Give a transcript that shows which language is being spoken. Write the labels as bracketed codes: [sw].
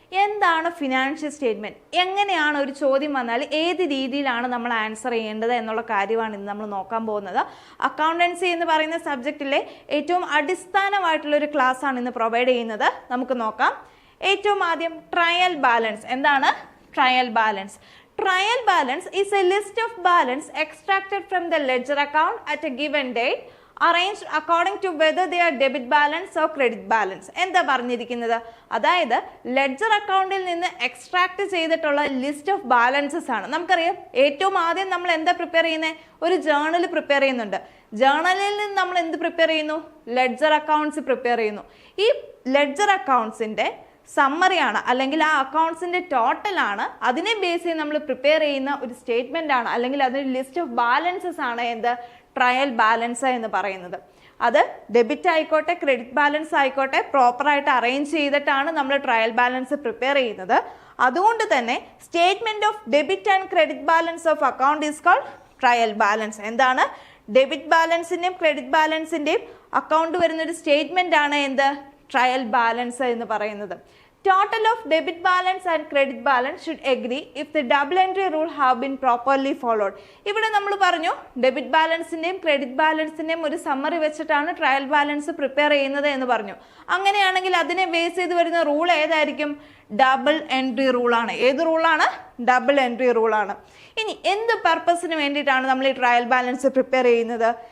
[ml] എന്താണ് financial statement? എങ്ങനെയാണ് ഒരു ചോദ്യം വന്നാൽ ഏത് രീതിയിലാണ് നമ്മൾ ആൻസർ ചെയ്യേണ്ടത് എന്നുള്ള കാര്യമാണ് ഇന്ന് നമ്മൾ നോക്കാൻ പോകുന്നത്. അക്കൗണ്ടൻസി എന്ന് പറയുന്ന സബ്ജക്റ്റിലെ ഏറ്റവും അടിസ്ഥാനമായിട്ടുള്ള ഒരു ക്ലാസ് ആണ് ഇന്ന് പ്രൊവൈഡ് ചെയ്യുന്നത്. നമുക്ക് നോക്കാം. ഏറ്റവും ആദ്യം ട്രയൽ ബാലൻസ്. എന്താണ് trial balance? [en] Trial balance is a list of balance extracted from the ledger account at a given date, arranged according to whether they are debit balance or credit balance. [ml] എന്താ പറഞ്ഞിരിക്കുന്നത്? അതായത് ledger അക്കൗണ്ടിൽ നിന്ന് extract ചെയ്തിട്ടുള്ള list of balances ആണ്. നമുക്കറിയാം ഏറ്റവും ആദ്യം നമ്മൾ എന്താ പ്രിപ്പയർ ചെയ്യുന്നത്? ഒരു ജേർണൽ പ്രിപ്പയർ ചെയ്യുന്നുണ്ട്. ജേർണലിൽ നിന്ന് നമ്മൾ എന്ത് പ്രിപ്പയർ ചെയ്യുന്നു? ലെഡ്ജർ അക്കൗണ്ട്സ് പ്രിപ്പയർ ചെയ്യുന്നു. ഈ ലെഡ്ജർ അക്കൗണ്ട്സിന്റെ സമ്മറിയാണ് അല്ലെങ്കിൽ ആ അക്കൗണ്ട്സിന്റെ ടോട്ടൽ ആണ്. അതിനെ ബേസ് ചെയ്ത് നമ്മൾ പ്രിപ്പയർ ചെയ്യുന്ന ഒരു സ്റ്റേറ്റ്മെന്റ് ആണ് അല്ലെങ്കിൽ അതൊരു ലിസ്റ്റ് ഓഫ് ബാലൻസസ് ആണ് എന്ത് ട്രയൽ ബാലൻസ് എന്ന് പറയുന്നത്. അത് ഡെബിറ്റ് ആയിക്കോട്ടെ ക്രെഡിറ്റ് ബാലൻസ് ആയിക്കോട്ടെ പ്രോപ്പറായിട്ട് അറേഞ്ച് ചെയ്തിട്ടാണ് നമ്മൾ ട്രയൽ ബാലൻസ് പ്രിപ്പയർ ചെയ്യുന്നത്. അതുകൊണ്ട് തന്നെ [en] Statement of debit and credit balance of account is called trial balance. [ml] എന്താണ്? ഡെബിറ്റ് ബാലൻസിന്റെയും ക്രെഡിറ്റ് ബാലൻസിന്റെയും അക്കൗണ്ട് വരുന്ന ഒരു സ്റ്റേറ്റ്മെന്റ് ആണ് എന്ത് ട്രയൽ ബാലൻസ് എന്ന് പറയുന്നത്. [en] Total of debit balance and credit balance should agree if the double entry rule have been properly followed. [ml] ഇവിടെ നമ്മൾ പറഞ്ഞു ഡെബിറ്റ് ബാലൻസിന്റെയും ക്രെഡിറ്റ് ബാലൻസിന്റെയും ഒരു സമ്മറി വെച്ചിട്ടാണ് ട്രയൽ ബാലൻസ് പ്രിപ്പയർ ചെയ്യുന്നത് എന്ന് പറഞ്ഞു. അങ്ങനെയാണെങ്കിൽ അതിനെ ബേസ് ചെയ്ത് വരുന്ന റൂൾ ഏതായിരിക്കും? Double entry റൂളാണ്. ഏത് റൂളാണ്? Double entry റൂളാണ്. ഇനി എന്ത് പർപ്പസിന് വേണ്ടിയിട്ടാണ് നമ്മൾ ഈ ട്രയൽ ബാലൻസ് പ്രിപ്പയർ ചെയ്യുന്നത്?